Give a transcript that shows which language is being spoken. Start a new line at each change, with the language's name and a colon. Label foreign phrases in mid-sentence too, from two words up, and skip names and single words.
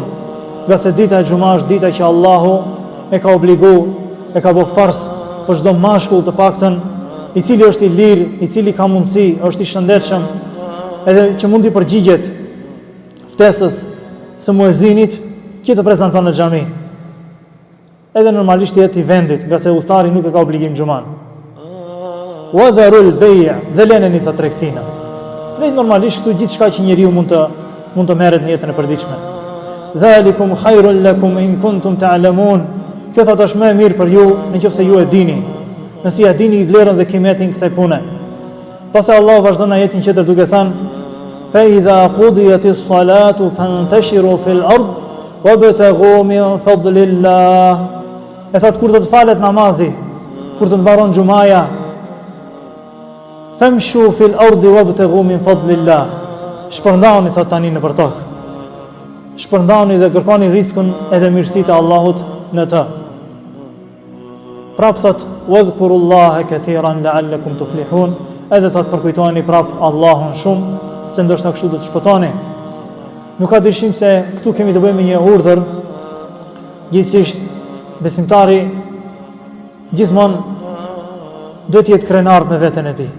Albanian: Nga se dita e xumës është dita që Allahu e ka obligu, e ka bërë fars për çdo mashkull të paktën, i cili është i lirë, i cili ka mundësi, është i shëndetshëm, edhe që mund t'i përgjigjet ftesës së muezinit që të prezanton në xhami. Edhe normalisht jetë i vendit, nga se udhëtari nuk e ka obligim xhuman.
Arabic: وذروا البيع',
Albanian: dhe lëneni të tregtina. Dhe normalisht këtu gjithçka që njeriu mund të merret në jetën e përditshme.
Arabic: ذلكم خير لكم إن كنتم تعلمون.
Albanian: Kjo thot është më e mirë për ju nëse ju e dini. Nëse ja dini vlerën dhe kimetin kësaj pune. Pastaj Allah vazhdon ajetin tjetër duke thënë:
Arabic: "فإذا قضيت الصلاة فانتشروا في الأرض وابتغوا من فضل الله."
Albanian: E thot kur do të falet namazi, kur do të mbaron xumaja,
Arabic: فامشوا في الأرض وابتغوا من فضل الله.
Albanian: Shpërndani thot tani në tokë. Shpërndani dhe kërkoni rizikun edhe mirësitë e Allahut në të. Prap thot
Arabic: واذكروا الله كثيرا لعلكم تفلحون.
Albanian: Edhe thot përkujtoni prap Allahun shumë, se ndoshta kështu do të shpëtoni. Nuk ka dyshim se këtu kemi të bëjmë me një urdhër. Gjithsesi besimtari gjithmonë duhet të jetë krenar me veten e tij.